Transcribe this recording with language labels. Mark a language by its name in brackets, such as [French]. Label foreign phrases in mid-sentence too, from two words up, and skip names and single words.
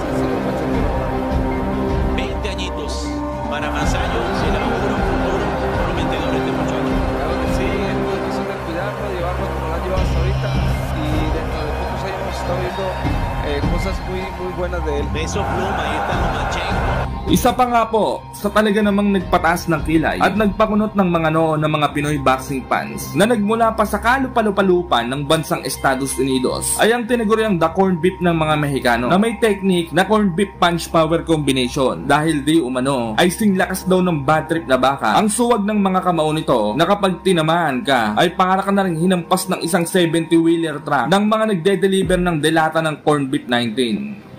[Spanish] 20 añitos para Masayo, se le augura un futuro prometedor este muchacho. Claro que sí, es muy difícil de cuidarlo, llevarlo como lo han llevado hasta ahorita. Y dentro de pocos años hemos estado viendo cosas muy buenas de él. Beso Pluma, ahí está Lomachenko. [Filipino] Isa pa nga po sa talaga namang nagpataas ng kilay at nagpakunot ng mga noo ng mga Pinoy [English] boxing fans [Filipino] na nagmula pa sa kalupalupalupan ng bansang Estados Unidos ay ang tinaguriang [English] the corned beef [Filipino] ng mga Mexicano na may technique na [English] corned beef punch power combination [Filipino] dahil di umano ay singlakas daw ng [English] bad trip [Filipino] na baka ang suwag ng mga kamao nito na kapag tinamaan ka ay para ka na rin hinampas ng isang [English] 70-wheeler truck [Filipino] ng mga nagde-deliver ng delata ng [English] corned beef [Filipino] 19.